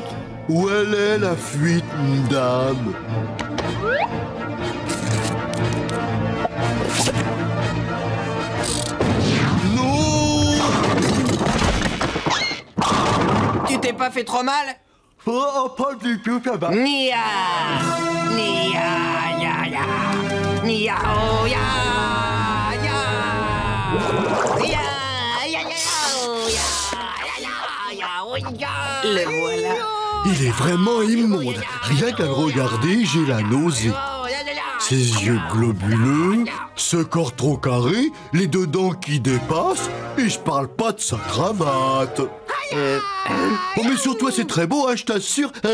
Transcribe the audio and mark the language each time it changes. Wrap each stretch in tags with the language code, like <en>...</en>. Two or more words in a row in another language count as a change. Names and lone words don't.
<fr>Où elle est la fuite, dame? Tu t'es pas fait trop mal? Oh, pas du tout, ça va. Nia, ya, ya. Nia, oh, ya, ya. Ya, ya, ya, oh, ya. Le voilà. Il est vraiment immonde. Rien qu'à le regarder, j'ai la nausée. Ses yeux globuleux, ce corps trop carré, les deux dents qui dépassent, et je parle pas de sa cravate. Oh, mais sur toi, c'est très beau, hein, je t'assure.</fr>